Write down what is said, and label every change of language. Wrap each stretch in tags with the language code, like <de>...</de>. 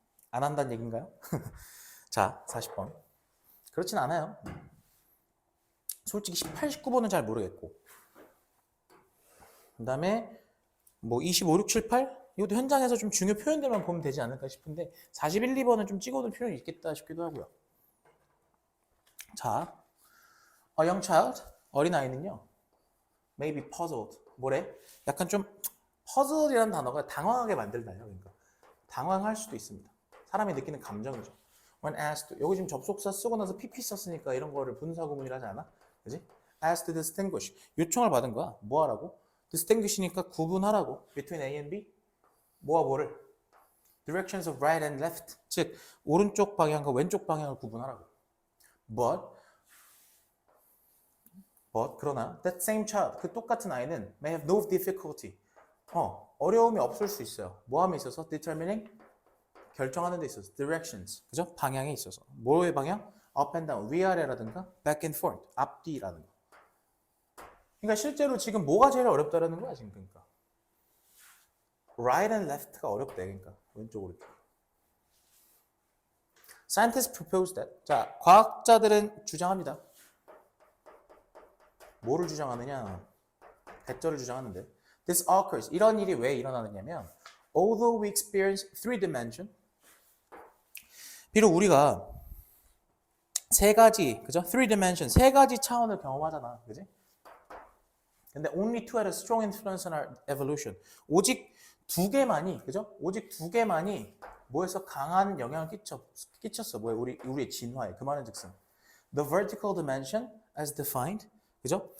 <ko>안 한다는 얘기인가요? 자, 40번. 그렇진 않아요. 솔직히 18, 19번은 잘 모르겠고. 그 다음에 뭐 25, 6, 7, 8? 이것도 현장에서 좀 중요 표현들만 보면 되지 않을까 싶은데 41, 2번은 좀 찍어둔 표현이 있겠다 싶기도 하고요.</ko> <en>자, a young child,</en> <ko>어린아이는요.</ko> <en>may be puzzled.</en> <ko>뭐래? 약간 좀 puzzled이라는 단어가 당황하게 만들나요? 그러니까 당황할 수도 있습니다. 사람이 느끼는 감정이죠.</ko> <en>when asked,</en> <ko>여기 지금 접속사 쓰고 나서 pp 썼으니까 이런 거를 분사구문이라 하지 않아? 그지?</ko> <en>asked to distinguish.</en> <ko>요청을 받은 거야. 뭐 하라고? distinguish니까 구분하라고.</ko> <en>between A and B.</en> <ko>뭐와 뭐를?</ko> <en>directions of right and left.</en> <ko>즉, 오른쪽 방향과 왼쪽 방향을 구분하라고. 그러나</ko> <en>that same child,</en> <ko>그 똑같은 아이는</ko> <en>may have no difficulty.</en> <ko>어려움이 없을 수 있어요. 뭐함에 있어서?</ko> <en>determining,</en> <ko>결정하는 데 있어서. directions, 그죠? 방향에 있어서. 뭐의 방향?</ko> <en>up and down, 위아래라든가 back and forth, 앞뒤라는 거.</en> <ko>그러니까 실제로 지금 뭐가 제일 어렵다라는 거야, 지금 그러니까.</ko> <en>right and left</en> <ko>가 어렵대, 그러니까. 왼쪽, 오른쪽.</ko> <en>Scientists propose that.</en> <ko>자, 과학자들은 주장합니다. 뭐를 주장하느냐? 대절을 주장하는데.</ko> <en>This occurs.</en> <ko>이런 일이 왜 일어나느냐면</ko> <en>although we experience three dimension,</en> <ko>비록 우리가 세 가지, 그죠?</ko> <en>three dimension,</en> <ko>세 가지 차원을 경험하잖아, 그지? 근데</ko> <en>only two had a strong influence on our evolution.</en> <ko>오직 두 개만이, 그죠? 오직 두 개만이 뭐에서 강한 영향을 끼쳤어. 뭐에 우리의 진화에. 그 말은 즉슨</ko> <en>the vertical dimension as defined, 그죠?</en>